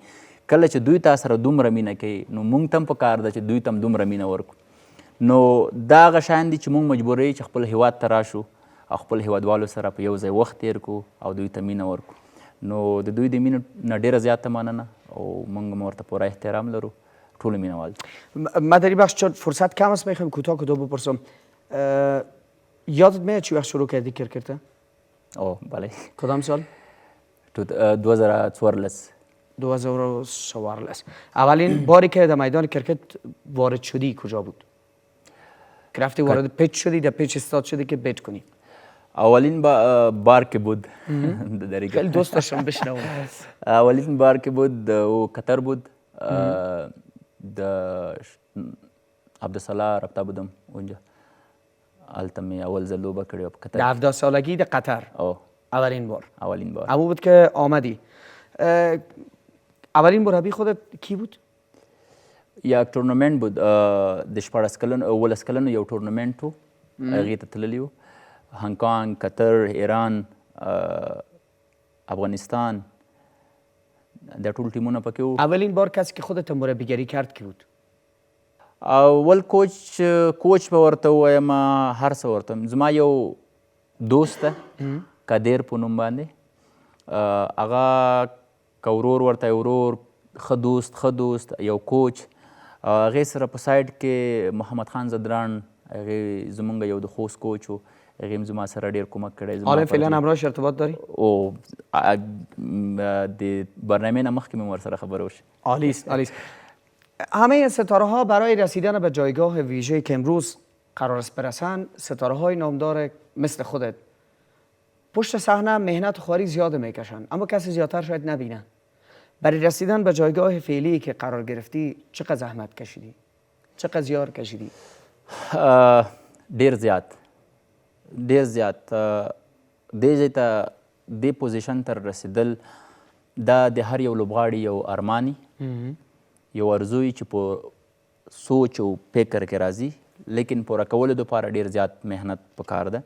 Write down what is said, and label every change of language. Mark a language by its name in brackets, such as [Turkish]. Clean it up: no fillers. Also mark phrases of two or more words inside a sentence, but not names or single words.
[Pashto] کله چې دوی تا سره دومره مینه کوي نو موږ ته هم پکار ده چې دوی ته هم دومره مینه ورکړو. نو دا هغه شیان دي چې موږ مجبوروي چې خپل هیواد ته راشو او خپل هیوادوالو سره په یو ځای وخت تیر کړو او دوی ته مینه ورکړو. نو د دوی د مینې نه ډېره زیاته مننه او موږ هم ورته پوره احترام لرو، ټول مینهوال. [Persian] من در این بخش چون فرصت کم است میخوایم کوتاه بپرسم، یادت میاد چی وقت شروع کردی کرکت؟ اوه بله. کدام سال؟ 2014. 2014. اولین باری که در میدان کرکت وارد شدی کجا بود؟ که رفتی وارد پیچ شدی، در پیچ استاد شدی که بیت کنی؟ اولین بار که بود خیلی دوست داشتم بشنوم. اولین بار که بود او قطر بود، د عبدالصلاح رابطه بودم اونجا، [Pashto] هلته مې اول ځل لوبه کړې وه په قطر. [Persian] د 17 سالگی در قطر؟ اولین بار. اما بود که آمدی. اولین مربی خودت کی بود؟ یک تورنمنت بود، [Pashto] د 18 کلنو یو تورنمنت و، هغې ته تللی و. هنگ کانگ، قطر، ایران، افغانستان، دا ټول ټیمونه پکې وو. [Persian] اولین بار کسی که خودت مربیگری کرد کی بود؟ [Pashto] اول کوچ به ورته ووایم، هر څه ورته وایم. زما یو دوست ده قادر په نوم باندې، هغه که ورور ورته ورور، ښه دوست یو کوچ هغې سره په سایډ کې محمد خان زدران هغې زمونږ یو د خوست کوچ و هغې هم زما سره ډېر کمک کړی [Persian] حالا فعلا همراهش ارتباط داری؟ [Pashto] او د برنامه نه مخکې مې ورسره خبرې وشي. [Persian] عالی است عالی است. همه ستاره ها برای رسیدن به جایگاه ویژه‌ای که امروز قرار است برسند، ستاره های نامدار مثل خودت پشت صحنه مهنت و خواری زیاد میکشن، اما کسی زیادتر شاید نبینن. برای رسیدن به جایگاه فعلی که قرار گرفتی چقدر زحمت کشیدی؟ چقدر زیار کشیدی؟ [Pashto] ډیر زیات دې ځای ته دې پوزیشن ته رسیدل دا د هر یو لوبغاړي یو ارماني یو ارزوی چې په سوچ او فکر کې راځي، لیکن پوره کولو دپاره ډیر زیات محنت پکار ده.